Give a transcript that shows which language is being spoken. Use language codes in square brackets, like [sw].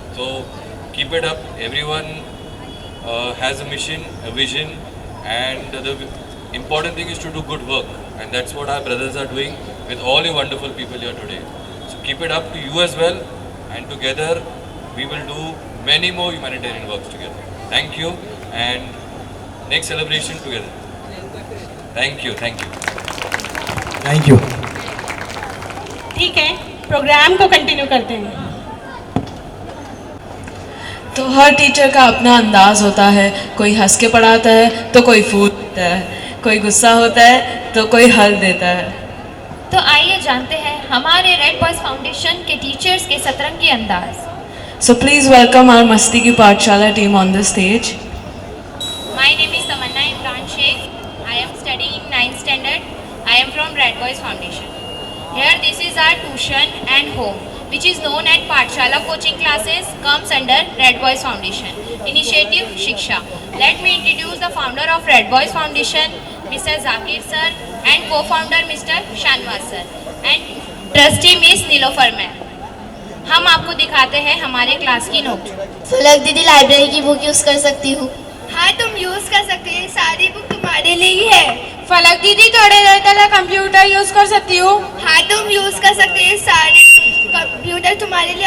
[en] So keep it up. Everyone has a mission, a vision, and the important thing is to do good work, and that's what our brothers are doing with all you wonderful people here today. So keep it up to you as well, and together we will do many more humanitarian works together. Thank you, and next celebration together. Thank you, thank you. Thank you. [hi] ठीक है, programme को continue करते हैं। तो हर teacher का अपना अंदाज होता है, कोई हंस के पढ़ाता है तो कोई फूट देता है, कोई गुस्सा होता है तो कोई हल देता है। तो आइए जानते हैं हमारे रेड बॉयज फाउंडेशन के टीचर्स के सतरंगी अंदाज। [en] So please welcome our Masti Ki Pathshala team on the stage. My name is Tamanna Imran Sheikh. I am studying 9th standard. I am from Red Boys Foundation. Here this is our tuition and home, which is known as Pathshala coaching classes, comes under Red Boys Foundation. Initiative Shiksha. Let me introduce the founder of Red Boys Foundation, Mr. Zakir sir, and co-founder Mr. Shanwaz sir, and trustee Miss Nilofar ma'am. [hi] हम आपको दिखाते हैं हमारे class की note. फलक दीदी, library की book use कर सकती हूँ? हाँ, तुम यूज़ कर सकती हो, सारी बुक तुम्हारे लिए ही है। फलक दीदी थोड़ी देर के लिए कंप्यूटर यूज़ कर सकती हूँ? हाँ, तुम यूज़ कर सकती हो, सारे कंप्यूटर तुम्हारे लिए।